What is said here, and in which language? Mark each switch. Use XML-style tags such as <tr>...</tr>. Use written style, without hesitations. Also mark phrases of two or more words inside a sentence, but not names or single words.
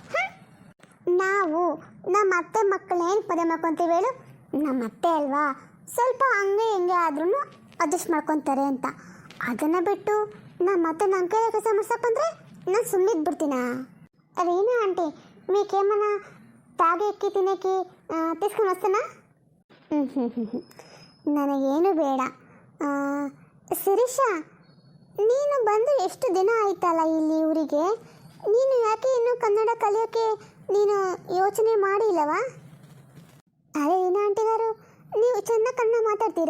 <kn>ನಾವು ನಮ್ಮ ಅತ್ತೆ ಮಕ್ಕಳೇನು ಪದೇ ಮಾಡ್ಕೊತೀವಿ ಹೇಳು? ನಮ್ಮ ಅತ್ತೆ ಅಲ್ವಾ, ಸ್ವಲ್ಪ ಹಂಗೆ ಹಿಂಗೆ ಆದ್ರೂ ಅಡ್ಜಸ್ಟ್ ಮಾಡ್ಕೊತಾರೆ ಅಂತ. ಅದನ್ನು ಬಿಟ್ಟು ನಮ್ಮ ಅತ್ತೆ ನನ್ನ ಕೈಯ ಕೆಲಸ ಮಾಡ್ಸಕ್ಕಂದ್ರೆ ನಾನು ಸುಮ್ಮನಿದ್ಬಿಡ್ತೀನ? ರೀನಾ ಆಂಟಿ,</kn> <te>మీకేమన్నా తాగి ఎక్కి తినేకి తీసుకొని వస్తానా?</te> <kn>ನನಗೇನು ಬೇಡ. ಶಿರೀಷ, ನೀನು ಬಂದು ಎಷ್ಟು ದಿನ ಆಯ್ತಲ್ಲ ಇಲ್ಲಿ ಊರಿಗೆ? ನೀನು ಯಾಕೆ ಇನ್ನೂ ಕನ್ನಡ ಕಲಿಯೋಕ್ಕೆ ನೀನು ಯೋಚನೆ ಮಾಡಿಲ್ಲವಾ? ಅರೆ ರೀನಾ ಆಂಟಿಗಾರು, ನೀವು ಚೆನ್ನಾಗಿ ಕನ್ನಡ ಮಾತಾಡ್ತೀರಾ?</kn>